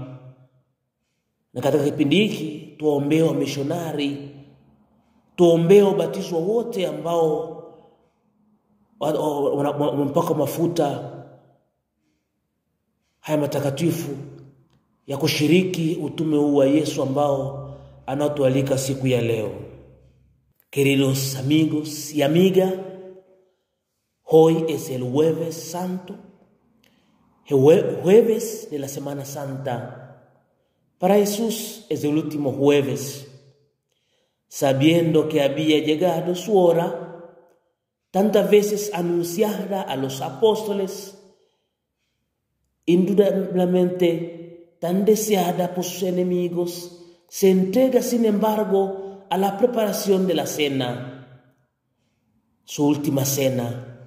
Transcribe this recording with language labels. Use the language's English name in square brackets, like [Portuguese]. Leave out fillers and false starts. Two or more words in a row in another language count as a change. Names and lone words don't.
[Swahili] Na katika kipindi hiki tuwaombee wamishonari, tuombee wabatizwa wote ambao wamepakwa mafuta haya matakatifu ya kushiriki utume huu wa Yesu ambao anatualika siku ya leo. [Spanish] Queridos amigos y amigas, hoy es el Jueves Santo, jueves de la Semana Santa. Para Jesús es el último jueves. Sabiendo que había llegado su hora, tantas veces anunciada a los apóstoles, indudablemente tan deseada por sus enemigos, se entrega sin embargo a la preparación de la cena, su última cena.